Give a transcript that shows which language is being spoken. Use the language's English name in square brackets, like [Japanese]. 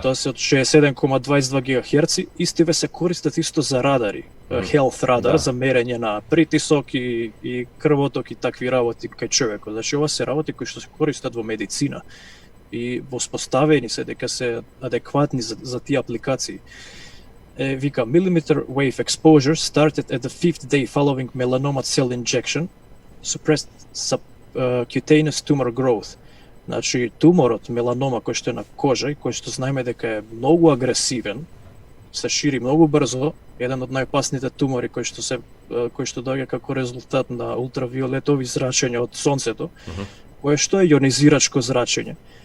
[Macedonian] Тоа се од 67,22 ГHz, истиве се користат исто за радари, health радар, за мерење на притисок и крвоток и такви работи кај човекот. Значи ова се работи кои што се користат во медицина и воспоставени се дека се адекватни за тие апликации. Вика, [English] millimeter wave exposure started at the 5th day following melanoma cell injection, suppressed subcutaneous tumor growth. [Macedonian] Значи, туморот, меланома, кој што е на кожа и кој што знаеме дека е многу агресивен, се шири многу брзо, еден од најопасните тумори кој што доаѓа како резултат на ултравиолетови зрачења од сонцето, кое што е јонизирачко зрачење.